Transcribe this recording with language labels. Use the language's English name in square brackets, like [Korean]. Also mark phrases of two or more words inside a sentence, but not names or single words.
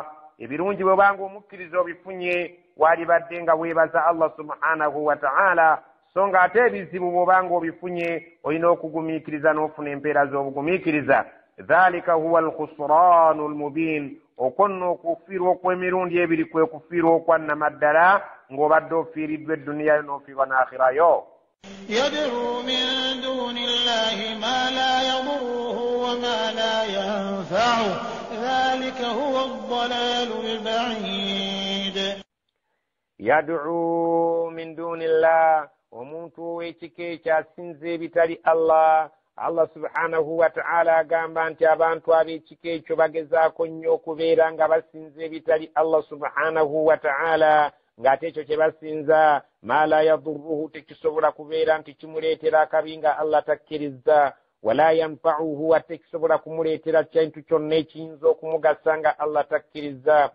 [Ganda] ebirungi bwebanga omukkiriza obifunye walibadde nga weebaza Allah [Arabic] سبحانه وتعالى [Ganda] so nga ate ebizibu bwobanga obifunye olina okugumiikiriza n'ofuna empeera z'obugumiikiriza. [Arabic] ذلك هو الخسران المبين [Ganda] okwo nno okufiirwa okw'emirundi ebiri kwe kufiirwa okwannamaddala ng'obadde ofiiriddwa edduniyayo n'ofiirwa n'akhirayo. [Arabic] يدعو من دون الله ما لا يضره وما لا ينفعه ذلك هو الضلال البعيد. يدعو من دون الله [Ganda] omuntu ow'ekika ekyo asinza ebitali Allah. Allah [Arabic] سبحانه وتعالى [Ganda] agamba nti abantu ab'ekika ekyo bagezaako nnyo okubeera nga basinza ebitali Allah [Arabic] سبحانه وتعالى [Ganda] ng'ate ekyo kye basinza [Arabic] ما لا يضره [Ganda] tekisobola kubeera nti kimuleetera akabi nga Allah takkiriza [Arabic] ولا ينفعه [Ganda] ate kisobola kumuleetera kintu kyonna ekiyinza okumugasa nga Allah takkiriza.